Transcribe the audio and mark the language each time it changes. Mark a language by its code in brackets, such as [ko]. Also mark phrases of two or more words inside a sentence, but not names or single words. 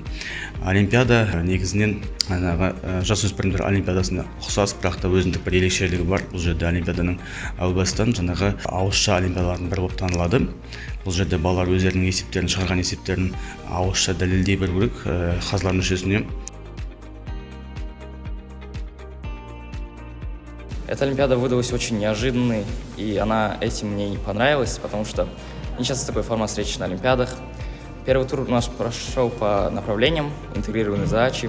[kk] Олимпиада негізінен жасөспірімдер олимпиадасына ұқсас, бірақ та өзіндік бір ерекшелігі бар. Бұл жерде олимпиаданың әу бастан жаңағы ауызша олимпиадалардың бірі болып танылады. Бұл жерде балалар өздерінің есептерін, шығарған есептерін ауызша дәлелдей білу керек қазылар мүшесіне. [ru] Эта олимпиада выдалась очень неожиданной, и она этим мне не понравилась, потому что не часто такой формат встречи на олимпиадах. Первый тур у нас прошел по направлениям, интегрированные задачи.